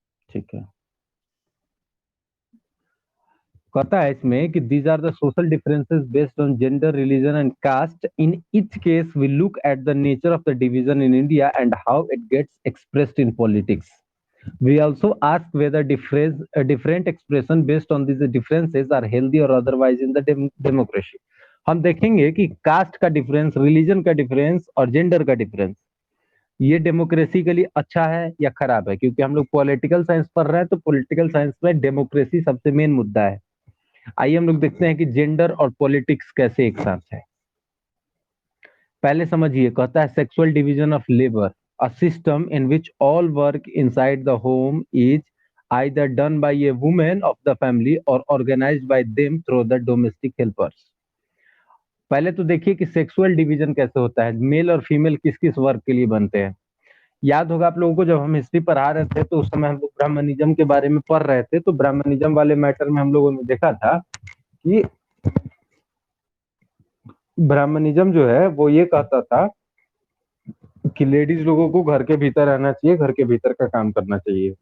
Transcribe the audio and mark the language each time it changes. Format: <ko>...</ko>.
<hi>ठीक है। कहता है इसमें कि</hi> <en>These are the social differences based on gender, religion and caste. In each case we look at the nature of the division in India and how it gets expressed in politics. We also ask whether different expression based on these differences are healthy or otherwise in the democracy.</en> <hi>हम देखेंगे कि cast का difference, religion का difference और gender का difference ये democracy के लिए अच्छा है या खराब है। क्योंकि हम लोग पॉलिटिकल साइंस पढ़ रहे हैं, तो पॉलिटिकल साइंस में डेमोक्रेसी सबसे मेन मुद्दा है। आइए हम लोग देखते हैं कि जेंडर और पॉलिटिक्स कैसे एक साथ है। पहले समझिए, कहता है</hi> <en>Sexual division of labour, a system in which all work inside the home is either done by a woman of the family or organized by them through the domestic helpers.</en> <hi>पहले तो देखिए कि सेक्सुअल डिवीजन कैसे होता है, mail और female किस किस वर्क के लिए बनते हैं। याद होगा आप लोगों को, जब हम हिस्ट्री पढ़ा रहे थे तो उस समय हम लोग ब्राह्मणिज्म के बारे में पढ़ रहे थे। तो ब्राह्मणिज्म वाले मैटर में हम लोगों ने देखा था कि ब्राह्मणिज्म जो है वो ये कहता था कि लेडीज लोगों को घर के भीतर रहना चाहिए, घर के भीतर का काम करना चाहिए।</hi>